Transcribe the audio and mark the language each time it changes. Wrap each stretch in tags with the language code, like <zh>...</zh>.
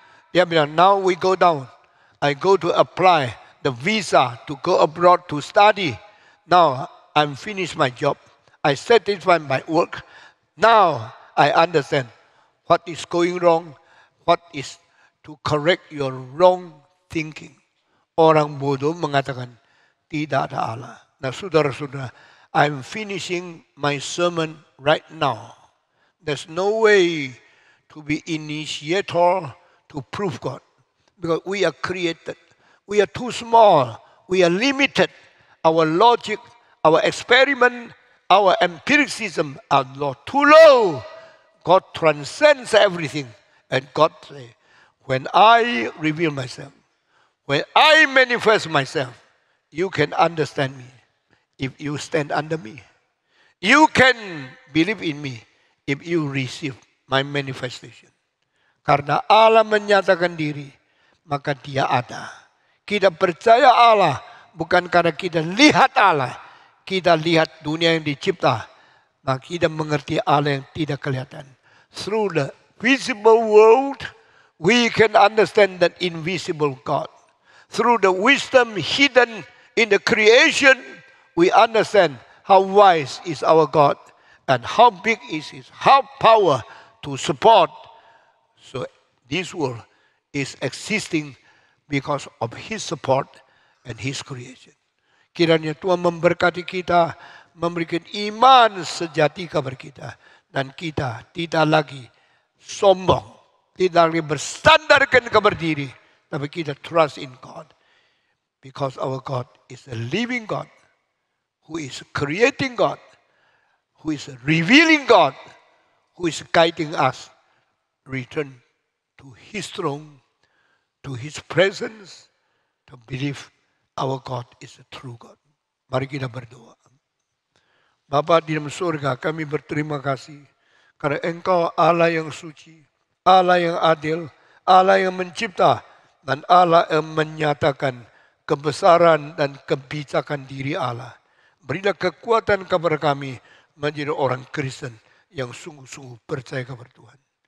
<id>Dia bilang,</id> <en>now we go down. I go to apply the visa to go abroad to study. Now I'm finished my job. I satisfied my work. Now I understand what is going wrong. What is to correct your wrong thinking.</en> <id>Orang bodoh mengatakan tidak ada Allah. Nah, saudara-saudara,</id> <en>I'm finishing my sermon right now. There's no way to be initiator to prove God. Because we are created. We are too small. We are limited. Our logic, our experiment, our empiricism are too low. God transcends everything. And God says, when I reveal myself, when I manifest myself, you can understand me if you stand under me. You can believe in me if you receive my manifestation.</en> <id>Karena Allah menyatakan diri, maka dia ada. Kita percaya Allah bukan karena kita lihat Allah. Kita lihat dunia yang dicipta, maka kita mengerti Allah yang tidak kelihatan.</id> <en>Through the visible world, we can understand that invisible God. Through the wisdom hidden in the creation, we understand how wise is our God and how big is His power to support. So this world is existing because of His support and His creation.</en> <id>Kiranya Tuhan memberkati kita, memberikan iman sejati kepada kita. Dan kita tidak lagi sombong, tidak lagi bersandarkan kepada diri, tapi kita</id> <en>trust in God. Because our God is a living God, who is creating God, who is revealing God, who is guiding us return to His throne, to His presence, to believe our God is a true God.</en> <id>Mari kita berdoa. Bapa di dalam surga, kami berterima kasih karena Engkau Allah yang suci, Allah yang adil, Allah yang mencipta, dan Allah yang menyatakan kebesaran dan kebijakan diri Allah. Berilah kekuatan kepada kami menjadi orang Kristen yang sungguh-sungguh percaya kepada Tuhan.</id>